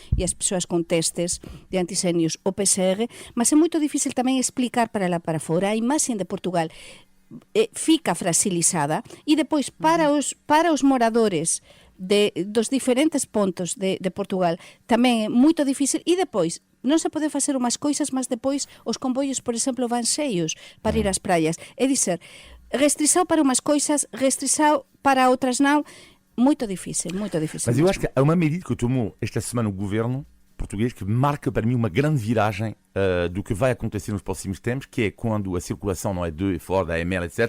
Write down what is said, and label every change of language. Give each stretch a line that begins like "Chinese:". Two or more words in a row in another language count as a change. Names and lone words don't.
Galician: E as persoas con testes de antisenios o PCR, mas é moito difícil tamén explicar para lá para fora. A imaxen de Portugal fica fragilizada, e depois para os moradores dos diferentes pontos de Portugal tamén é moito difícil, e depois non se pode facer unhas coisas, mas depois os comboios, por exemplo, van cheios para ir ás praias.
Portuguese: É dizer, restrição para umas coisas, restrição para outras não. Muito difícil, muito difícil. Mas eu acho que há uma medida que tomou esta semana o governo português que marca para mim uma grande viragem do que vai acontecer nos próximos tempos, que é quando a circulação não é de fora da AML, etc.